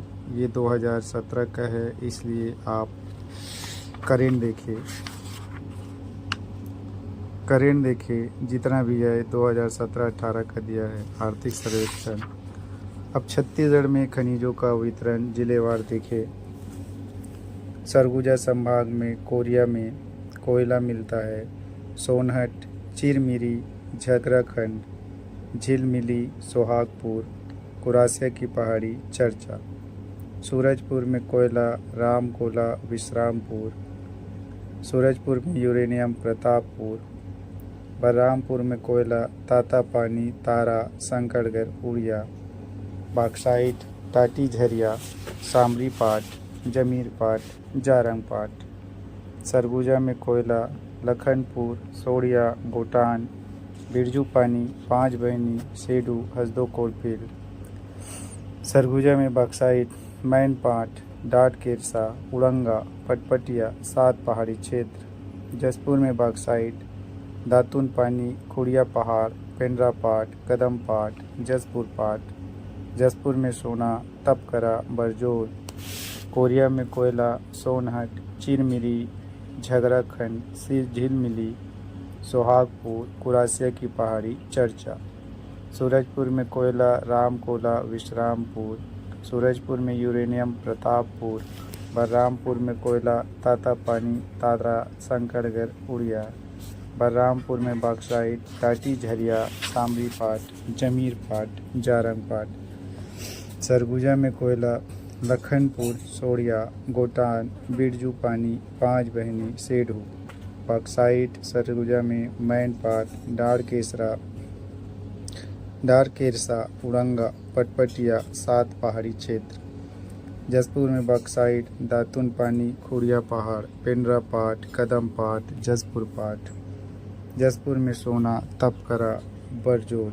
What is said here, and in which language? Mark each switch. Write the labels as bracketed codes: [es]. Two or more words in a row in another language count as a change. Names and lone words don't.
[hi] ये 2017 का है, इसलिए आप करेंट देखिए जितना भी है 2017-18 का दिया है आर्थिक सर्वेक्षण। अब छत्तीसगढ़ में खनिजों का वितरण जिलेवार देखें। सरगुजा संभाग में कोरिया में कोयला मिलता है। सोनहट, चिरमिरी, झगराखंड, झिलमिली, सोहागपुर, कुरासिया की पहाड़ी, चर्चा। सूरजपुर में कोयला, रामकोला, विश्रामपुर। सूरजपुर में यूरेनियम, प्रतापपुर। बलरामपुर में कोयला, तातापानी, तारा, शंकरगढ़, उड़िया। बॉक्साइट, टाटी झरिया, सामरीपाट, जमीरपाट, जारंगपाट। सरगुजा में कोयला, लखनपुर, सोड़िया, भूटान, बिरजू पानी, पाँच बहनी, सेडू, हसदो कोलफील्ड। सरगुजा में बॉक्साइट, मैनपाट, डाट केरसा, उड़ंगा, पटपटिया, 7 पहाड़ी क्षेत्र। जसपुर में बॉक्साइट, दातुन पानी, खुड़िया पहाड़, पेंड्रा पाट, कदम पाट, जसपुर पाट। जसपुर में सोना तप करा बरजोर। कोरिया में कोयला सोनहट, चिरमिरी, झगराखंड, सिर झील मिली, सोहागपुर, कुरासिया की पहाड़ी चर्चा। सूरजपुर में कोयला रामकोला विश्रामपुर। सूरजपुर में यूरेनियम प्रतापपुर। बलरामपुर में कोयला तातापानी, तादरा, शंकरगढ़, उड़िया। बलरामपुर में बॉक्साइट टाटी झरिया, सामरी पाट, जमीर पाट, जारंग पाट। सरगुजा में कोयला लखनपुर, सोड़िया, गोटान, बिरजू पानी, पाँच बहनी, सेढ़ू। बॉक्साइट सरगुजा में मैन पाट, डारकेरसा, उड़ंगा, पटपटिया, सात पहाड़ी क्षेत्र। जसपुर में बॉक्साइट दातुन पानी, खुड़िया पहाड़, पेंड्रा पाट, कदम पाट, जसपुर पाट। जसपुर में सोना तप करा बरजोर।